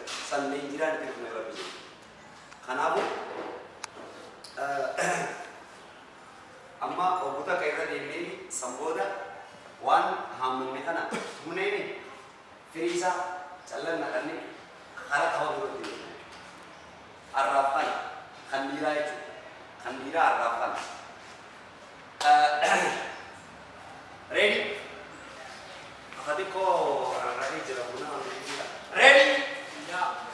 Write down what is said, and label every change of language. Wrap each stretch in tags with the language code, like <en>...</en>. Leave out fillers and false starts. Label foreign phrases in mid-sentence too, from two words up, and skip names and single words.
<om>Salleen jiraan itti dhufne irra jiru. Kanaafuu amma oggota akka irra deemnee sanbooda waan hammanne kana humneeni firii isaa callan naqannee karaa qaba birootti deemne. Arraafan kan dhiiraa jechuudha. Kan dhiiraa arraafan. Ready? Akati ko arraafii jira buna ready? Yeah.</om>